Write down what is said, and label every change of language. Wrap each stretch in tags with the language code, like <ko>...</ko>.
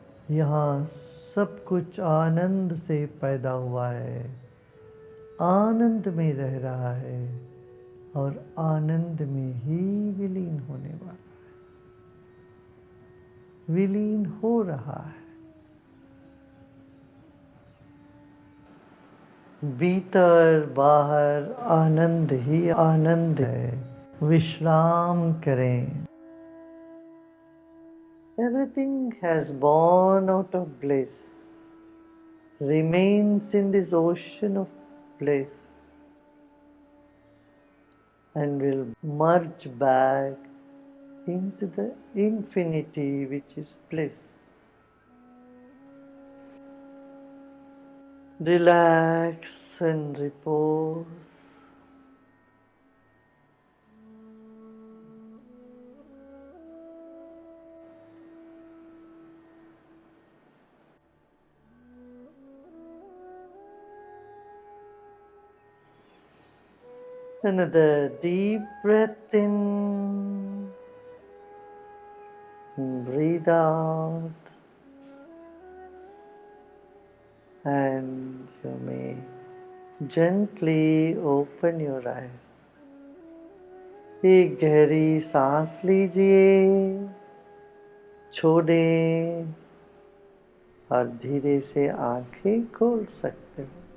<hi>यहाँ सब कुछ आनंद से पैदा हुआ है, आनंद में रह रहा है और आनंद में ही विलीन होने वाला है, विलीन हो रहा है। भीतर बाहर आनंद ही आनंद है। विश्राम करें।</hi> <en>Everything has born out of bliss, remains in this ocean of bliss, and will merge back into the infinity which is bliss. Relax and repose. Another deep breath in, breathe out, and you may gently open your eyes.</en> <hi>एक गहरी सांस लीजिए, छोड़ें और धीरे से आंखें खोल सकते हो।</hi>